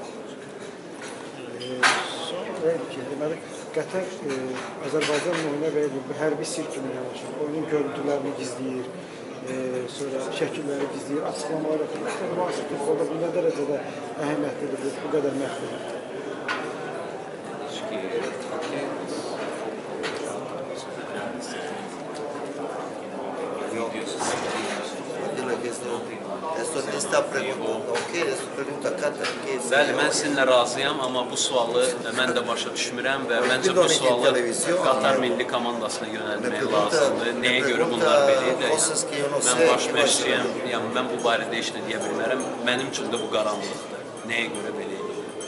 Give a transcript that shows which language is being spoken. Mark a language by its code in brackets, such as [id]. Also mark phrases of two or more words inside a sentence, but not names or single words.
[az] Deməli, Qətər Azərbaycanla oyuna və hərbi sirk kimi yanaşır. Oyunun görüntülərini gizləyir, sonra şəkilləri gizləyir, açıqlamalar yapır. Müasir futbolda bu nə dərəcədə əhəmiyyətlidir, bu qədər məhvdir? [es] Dile que esto no está preguntando, ¿qué es? Pregunta Qatar, ¿qué es? [az] Bəli, mən sizinlə razıyam, amma bu sualı mən də başa düşmürəm və məncə bu sualı Qatar milli komandasına yönəlmək lazımdır. Nəyə görə bunlar belədir? Mən baş məşqçiyəm, yəni mən bu barədə heç nə deyə bilmərəm. Mənim üçün də bu qaranlıqdır. Nəyə görə belə edir?